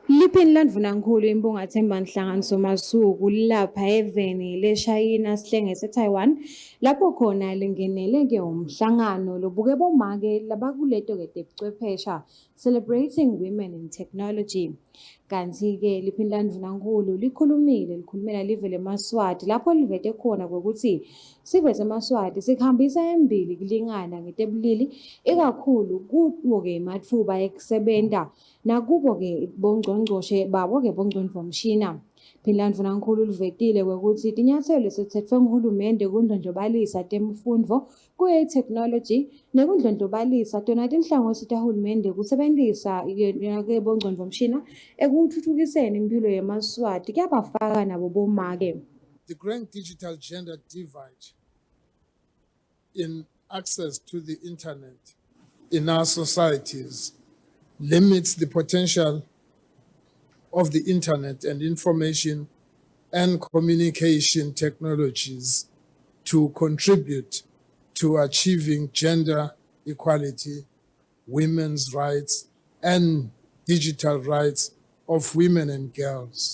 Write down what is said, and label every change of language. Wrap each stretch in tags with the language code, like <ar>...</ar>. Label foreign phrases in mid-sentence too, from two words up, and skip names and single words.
<ss>Liphini Mvunankhulu imbunga Themba Masuku lapha eveni leShayina sihlenge seTaiwan lapho khona lingenele-ke umhlangano lobuke bomake labakuleto-ke tebuchwephesha</ss> <en>celebrating women in technology.</en> <ss>Kanti-ke liphini Mvunankhulu likhulumela live leMaswati lapho livete khona kokuthi sive seMaswati sikhambisa embili kulingana ngetebulili ikakhulu kubo-ke matfuba ekusebenta nakubo-ke bongcongcoshe babo-ke bongcondvomshina. Phini Mvunankhulu livetile kwekuthi tinyathelo lesitsetfwe nguhulumende kundlondlobalisa temfundvo kuye-technology nekundlondlobalisa tona tinhlangosi tahulumende kusebentisa ke bongcondvomshina ekutfutfukiseni impilo yeMaswati kuyabafaka nabo bomake.</ss> <en>The growing digital gender divide in access to the internet in our societies limits the potential of the internet and information and communication technologies to contribute to achieving gender equality, women's rights, and digital rights of women and girls.</en>